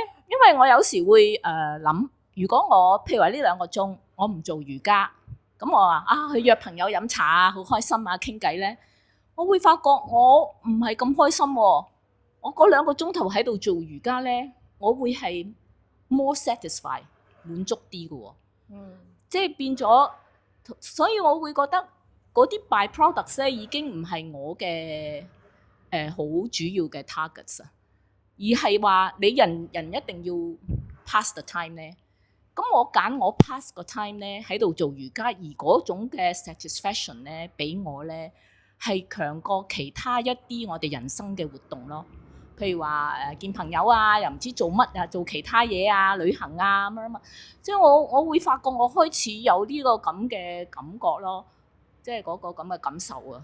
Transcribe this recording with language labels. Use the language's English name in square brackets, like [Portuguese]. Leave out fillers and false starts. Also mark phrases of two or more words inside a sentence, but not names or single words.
[Cantonese] 因為我有時會諗，如果我譬如話呢2個鐘我唔做瑜伽，咁我話去約朋友飲茶啊，好開心啊，傾偈咧，我會發覺我唔係咁開心喎。我嗰2個鐘頭喺度做瑜伽咧，我會係 [English] more satisfied [Cantonese] 滿足啲嘅喎。即係變咗，所以我會覺得嗰啲 byproducts 咧已經唔係我嘅好主要嘅 targets 啊，而係話你人一定要 [English] pass the time [Cantonese] 咧。咁我揀我 pass 個 time 咧喺度做瑜伽，而嗰種嘅 satisfaction 咧俾我咧係強過其他一啲我哋人生嘅活動咯。譬如話見朋友啊，又唔知做乜啊，做其他嘢啊，旅行啊乜乜，即係我會發覺我開始有呢個咁嘅感覺咯，即係嗰個咁嘅感受啊。